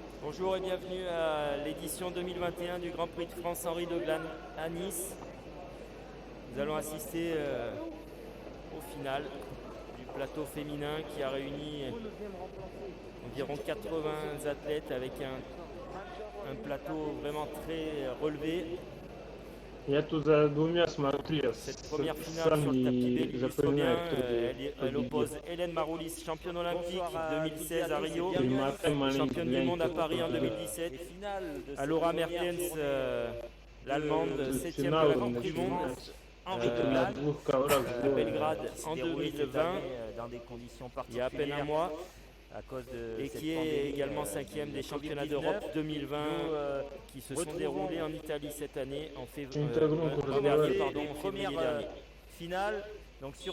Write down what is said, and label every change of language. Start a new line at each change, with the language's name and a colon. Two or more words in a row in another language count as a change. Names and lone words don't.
French: Bonjour et bienvenue à l'édition 2021 du Grand Prix de France Henri de Glane à Nice. Nous allons assister au final du plateau féminin qui a réuni environ 80 athlètes avec un plateau vraiment très relevé.
Russian: Я тут за двумя смотрю, я
French: Cette première finale
Russian: сам
French: sur le tapis
Russian: не
French: belle illustre bien.
Russian: запоминаю, кто
French: Elle
Russian: победил.
French: oppose Hélène Maroulis, championne olympique Bonsoir 2016 à Rio,
Russian: Перемотай маленько,
French: championne du
Russian: глянь,
French: monde à
Russian: кто
French: Paris en
Russian: победил.
French: 2017. Finale de À cette Laura première Mertens, journée l'allemande,
Russian: Тут
French: 7e de
Russian: финал
French: la Grand Prix du monde
Russian: начинается.
French: Henri de
Russian: Это на
French: Glane,
Russian: двух коврах
French: à
Russian: сделано.
French: Belgrade qui s'est en déroulé cette 2020, année dans des conditions il y a à peine un particulières mois, à cause de et cette qui est pandémie, également du 5e des championnats Covid-19. d'Europe 2020 Nous, qui se sont retrouvons déroulés en Italie cette année en Pardon, dernier, les en février premières dernier. finales. Donc sur